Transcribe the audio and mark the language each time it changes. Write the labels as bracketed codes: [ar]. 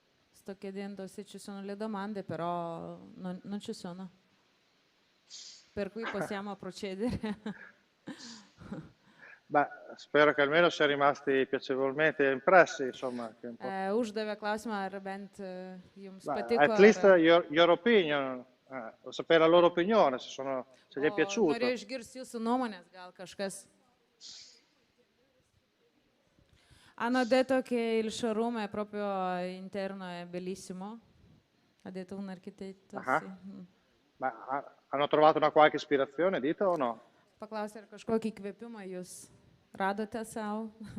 [it] Sto chiedendo se ci sono le domande, però non ci sono. Per cui possiamo procedere. Beh, spero che almeno sia rimasti piacevolmente impressi, insomma. [lt] Uždavė klausimą, ar bent jums patiko. [en] At least your opinion. [it] Devo sapere la loro opinione, se gli è piaciuto. [lt] Norėjau išgirsti jūsų nuomonės, gal kažkas. [it] Hanno detto che il showroom è proprio interno, è bellissimo. Ha detto un architetto. Sì. Ma hanno trovato una qualche ispirazione, dite o no? [lt] Paklausė, ar kažkokį įkvėpimą jūs radote savo?